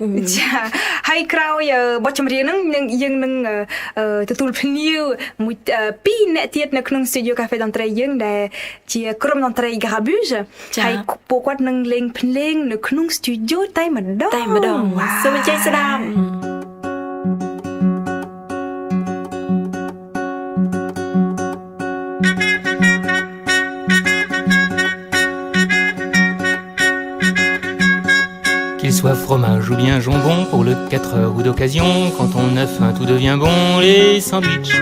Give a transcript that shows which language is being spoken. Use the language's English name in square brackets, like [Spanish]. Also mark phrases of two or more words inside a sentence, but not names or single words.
[Khmer] ចាហើយក្រោយបទចម្រៀងហ្នឹងយើងនឹងទទួលភ្ញៀវមួយ2អ្នកទៀតនៅក្នុង Studio Cafe តន្ត្រីយើងដែលជាក្រុមតន្ត្រី Garabuse ហើយពួកគាត់នឹងលេងភ្លេងនៅក្នុង Studio តែម្ដង សូមអញ្ជើញស្ដាប់ [French] Qu'il soit fromage ou bien jambon, pour le 4 heures ou d'occasion, quand on a faim tout devient bon, les sandwichs.